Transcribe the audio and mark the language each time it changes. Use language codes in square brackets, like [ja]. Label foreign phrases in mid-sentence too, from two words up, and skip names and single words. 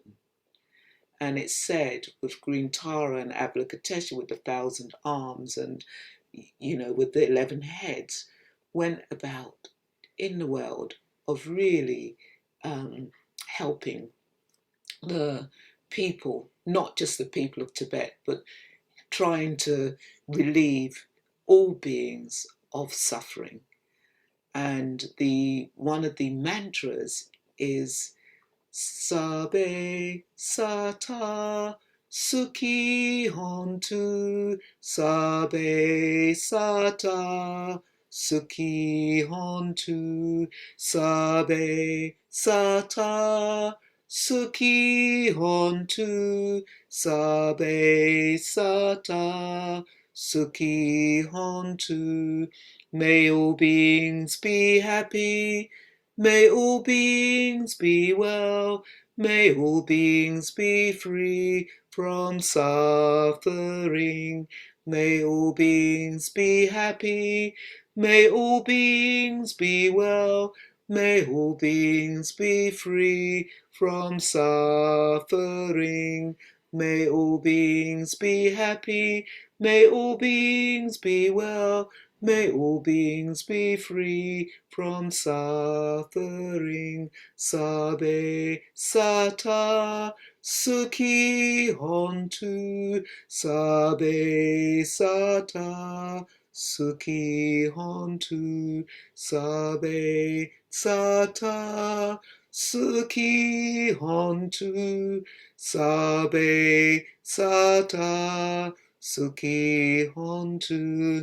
[en] And it's said with green Tara and Avalokiteshvara with the 1,000 arms and, with the 11 heads, went about in the world of really helping the people, not just the people of Tibet, but trying to relieve all beings of suffering. And one of the mantras is [pi] Sabe Sata Sukhi Hontu, Sabe Sata Sukhi Hontu, Sabe Sata Sukhi Hontu, Sabe Sata Sukhi Hontu. [en] May all beings be happy, may all beings be well, may all beings be free from suffering. May all beings be happy, may all beings be well, may all beings be free from suffering. May all beings be happy, may all beings be well, may all beings be free from suffering. [pi] Sabe Sata Sukhi Hontu, Sabe Sata Sukhi Hontu, Sabe Sata Sukhi Hontu, Sabe Sata Sukhi Hontu.